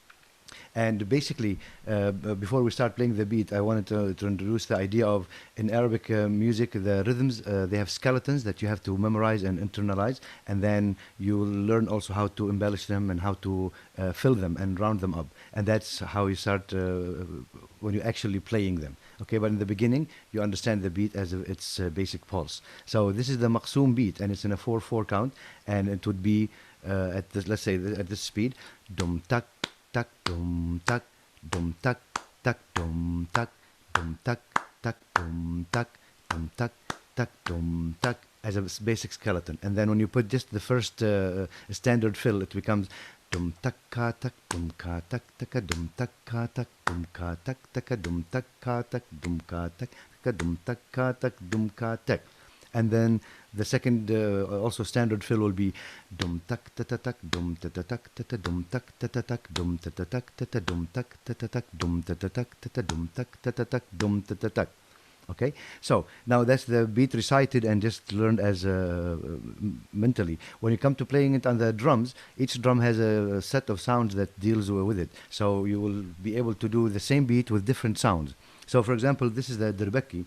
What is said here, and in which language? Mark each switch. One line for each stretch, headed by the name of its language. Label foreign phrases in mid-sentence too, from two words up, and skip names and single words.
English: And basically, before we start playing the beat, I wanted to introduce the idea of in Arabic music, the rhythms, they have skeletons that you have to memorize and internalize, and then you will learn also how to embellish them and how to fill them and round them up. And that's how you start when you're actually playing them. Okay, but in the beginning, you understand the beat as its basic pulse. So this is the maqsoom beat, and it's in a 4/4 count, and it would be at this, let's say, at this speed, dum tak tak dum tak dum tak tak dum tak dum tak tak dum tak dum tak tak dum tak as a basic skeleton. And then when you put just the first standard fill, it becomes dum tak ka tak dum ka tak taka dum tak ka tak dum ka tak taka dum tak ka tak dum ka tak taka dum tak ka tak dum ka tak. And then the second also standard fill will be dum tak ta ta tak dum ta ta tak ta ta dum tak ta ta tak dum ta ta tak ta ta dum tak ta ta tak dum ta ta tak ta ta dum tak ta ta tak dum ta ta tak. Okay, so now that's the beat recited and just learned as mentally. When you come to playing it on the drums, each drum has a set of sounds that deals with it. So you will be able to do the same beat with different sounds. So, for example, this is the Rebecca.